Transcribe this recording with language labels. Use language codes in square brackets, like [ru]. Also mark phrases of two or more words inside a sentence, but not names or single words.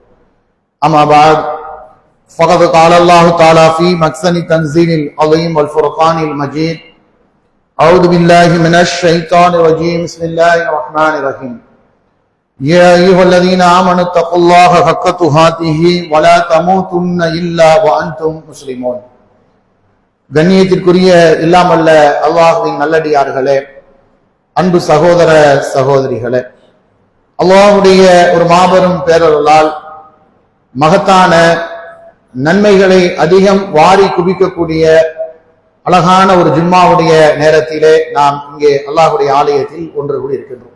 [ar] أما بعد فقد قال الله تعالى في محسن تنزيل العظيم والفرقان المجيد: أعوذ بالله من الشيطان الرجيم. بسم الله الرحمن الرحيم. يا أيها الذين آمنوا اتقوا الله حق تقاته ولا تموتن إلا وأنتم مسلمون. [ta] கண்ணியத்திற்குரிய இல்லாமல்ல அல்லாஹ்வின் நல்லடியார்களே, அன்பு சகோதர சகோதரிகளே, அல்லாஹ்வுடைய ஒரு மாபெரும் பேரருளால் மகத்தான நன்மைகளை அதிகம் வாரி குவிக்கக்கூடிய அழகான ஒரு ஜும்மாவுடைய நேரத்திலே நாம் இங்கே அல்லாஹ்வுடைய ஆலயத்தில் ஒன்று கூடி இருக்கின்றோம்.